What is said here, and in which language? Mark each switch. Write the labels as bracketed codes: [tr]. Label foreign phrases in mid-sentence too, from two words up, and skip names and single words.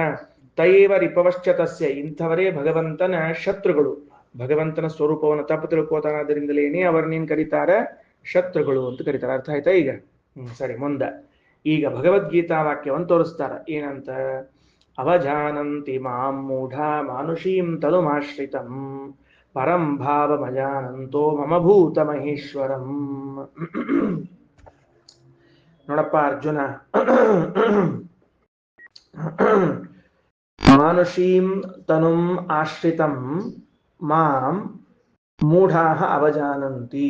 [sa] ತಯೇವ ರಿಪವಶ್ಚ ತಸ್ಯ, [kn] ಇಂಥವರೇ ಭಗವಂತನ ಶತ್ರುಗಳು. ಭಗವಂತನ ಸ್ವರೂಪವನ್ನು ತಪ್ಪು ತಿಳ್ಕೋತಾರಾದ್ರಿಂದಲೇನೆ ಅವರನ್ನೇನ್ ಕರೀತಾರ? ಶತ್ರುಗಳು ಅಂತ ಕರೀತಾರ. ಅರ್ಥ ಆಯ್ತಾ ಈಗ? ಸರಿ, ಮುಂದ ಈಗ ಭಗವದ್ಗೀತಾ ವಾಕ್ಯವನ್ನು ತೋರಿಸ್ತಾರ. ಏನಂತ? [sa] ಅವಜಾನಂತಿ ಮಾಂ ಮೂಢ ಮಾನುಷೀಂ ತನುಮಾಶ್ರಿತಂ ಪರಂ ಭಾವಮಜಾನಂತೋ ಮಮ ಭೂತ ಮಹೇಶ್ವರಂ. ನೋಡಪ್ಪ ಅರ್ಜುನ, ಮಾನುಷೀಂ ತನುಂ ಆಶ್ರಿತಂ ಮಾಂ ಮೂಢಾಃ ಅವಜಾನಂತಿ.